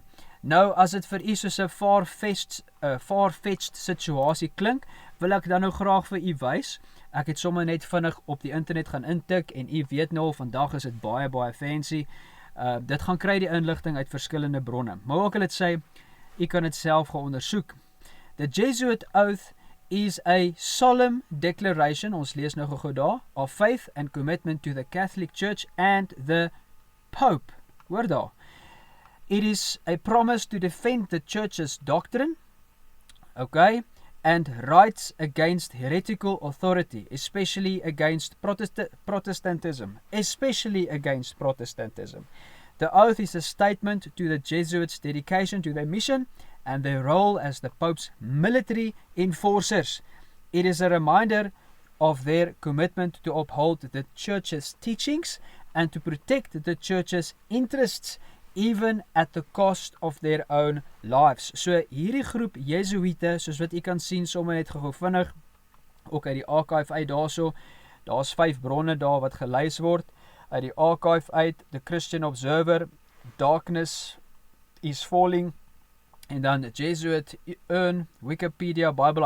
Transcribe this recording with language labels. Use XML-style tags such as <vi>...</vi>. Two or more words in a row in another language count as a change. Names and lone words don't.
<af>Nou, as dit vir u soos 'n far-fetched situasie klink, wil ek dan nou graag vir u wys. Ek het sommer net vinnig op die internet gaan intik en u weet nou, vandag is dit baie fancy. Dit gaan kry die inligting uit verskillende bronne. Maar ook al het sê, u kan dit self gaan ondersoek.</af> <en>The Jesuit Oath is a solemn declaration,</en> <af>ons lees nou gou daar,</af> <en>of faith and commitment to the Catholic Church and the Pope.</en> <af>Hoor daar.</af> <en>It is a promise to defend the Church's doctrine, okay, and rights against heretical authority, especially against Protestantism. The oath is a statement to the Jesuits' dedication to their mission and their role as the Pope's military enforcers. It is a reminder of their commitment to uphold the Church's teachings and to protect the Church's interests even at the cost of their own lives.</en> <af>So hierdie groep Jesuïte, soos wat u kan sien, sommer net gou vinnig ook uit die archive uit daarso. Daar's 5 bronne daar wat gelys word. Uit die archive uit, The Christian Observer, Darkness is Falling, en dan Jesuit Urn, Wikipedia, Bible.</af>